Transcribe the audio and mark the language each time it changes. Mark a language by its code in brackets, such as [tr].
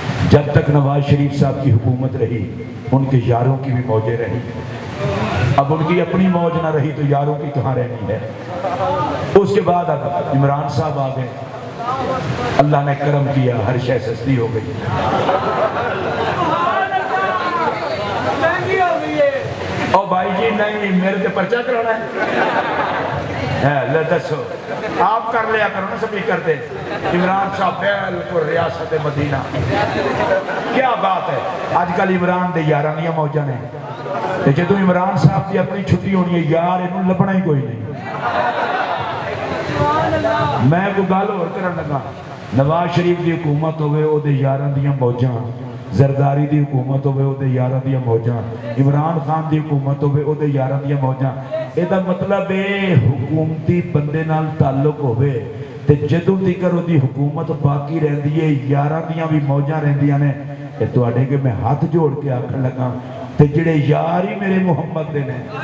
[ur] جب تک نواز شریف صاحب کی حکومت رہی ان کے یاروں کی بھی موجیں رہی. اب ان کی اپنی موج نہ رہی تو یاروں کی کہاں رہنی ہے. اس کے بعد اب عمران صاحب آ گئے، اللہ نے کرم کیا، ہر شے سستی ہو گئی. [pa] او بھائی جی نہیں، میرے تے پرچہ کرانا ہے، لے دسو آپ کر لیا کرو نا سپیکر تے. [ur] عمران صاحب بالکل ریاست مدینہ. کیا بات ہے، [pa] آج کل عمران دے یاراں دیاں موجاں نے. جدو عمران صاحب کی اپنی چھٹی ہونی ہے یار انہوں لبنا ہی کوئی نہیں. میں کوئی گل اور کرن لگا، نواز شریف دی حکومت ہوئے او دے یاراں دیاں موجاں، زرداری دی حکومت ہوئے او دے یاراں دیاں موجاں، عمران خان دی حکومت ہوئے او دے یاراں دیاں موجاں. اے دا مطلب ہے حکومتی بندے نال تعلق ہوئے تے جدوں تیکر دی حکومت باقی رہندی ہے یاراں دیاں بھی موجاں رہندیاں نے. اے تواڈے کہ میں ہاتھ جوڑ کے آکھن لگا تے جڑے یار ہی میرے محمد دے نے.